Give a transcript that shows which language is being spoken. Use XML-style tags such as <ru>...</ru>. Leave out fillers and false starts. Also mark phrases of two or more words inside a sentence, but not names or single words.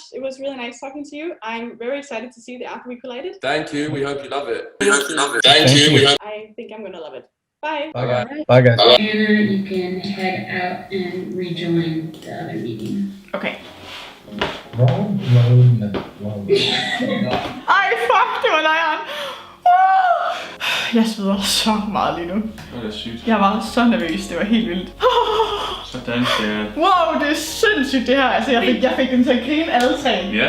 <en>It was really nice talking to you. I'm very excited to see the After We Collided. Thank you. We hope you love it. Thank you. I think I'm gonna love it. Bye. Bye, guys. Bye, guys. Anna, you can head out and rejoin the other meeting. Okay. Road,</en> <da>Ej, fuck, det var lejren. Jeg sveder så meget lige nu. Det er sygt. Jeg var så nervøs, det var helt vildt. Sådan der. Wow, det er sindssygt det her. Altså, jeg fik den til at grine alle tre. Ja.</da>